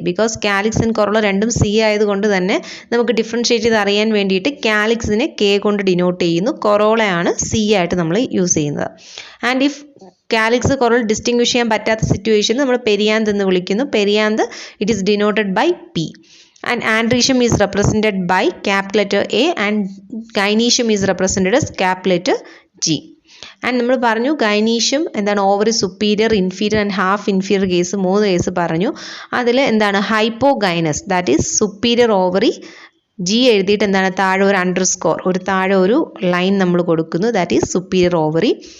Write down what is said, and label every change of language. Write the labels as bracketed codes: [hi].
[ml] Because calyx and corolla രണ്ടും C ആയതുകൊണ്ട് തന്നെ നമുക്ക് ഡിഫറൻഷ്യേറ്റ് ചെയ്ത് അറിയാൻ വേണ്ടിയിട്ട് കാലിക്സിനെ കെ കൊണ്ട് ഡിനോട്ട് ചെയ്യുന്നു, കൊറോളയാണ് സി ആയിട്ട് നമ്മൾ യൂസ് ചെയ്യുന്നത്. And if calyx corolla distinguish ചെയ്യാൻ പറ്റാത്ത സിറ്റുവേഷനിൽ നമ്മൾ പെരിയാന്ത് എന്ന് വിളിക്കുന്നു. [en] Perianth it is denoted by P. And andrecium is represented by capital letter A and gynecium is represented as capital letter G. [ml] And നമ്മൾ പറഞ്ഞു ഗൈനീഷ്യം എന്താണ് ovary superior, inferior and half inferior case 3 case പറഞ്ഞു. അതിൽ എന്താണ് hypogynous [en] that is superior ovary, [ml] G എഴുതിയിട്ട് എന്താണ് താഴെ ഒരു അണ്ടർസ്കോർ, താഴെ ഒരു ലൈൻ നമ്മൾ കൊടുക്കുന്നു, ദാറ്റ് ഈസ് സുപ്പീരിയർ ഓവറി.